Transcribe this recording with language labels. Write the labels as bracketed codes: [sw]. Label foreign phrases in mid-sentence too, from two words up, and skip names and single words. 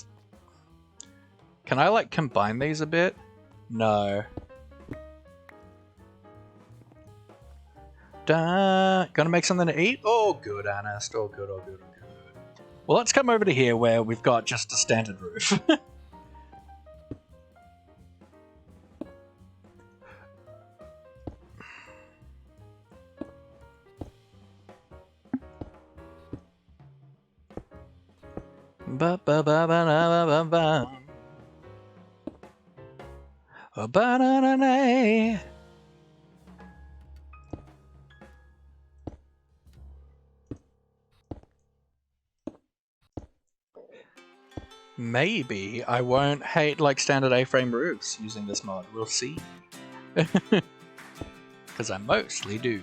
[en] Can I, like, combine these a bit? No. Gonna make something to eat? Oh, good, Ernest. Oh, good, oh, good, oh, good. Well, let's come over to here where we've got just a standard roof. Ba ba ba ba ba ba ba. Ba na na na. Maybe I won't hate like standard A-frame roofs using this mod. We'll see. Because I mostly do.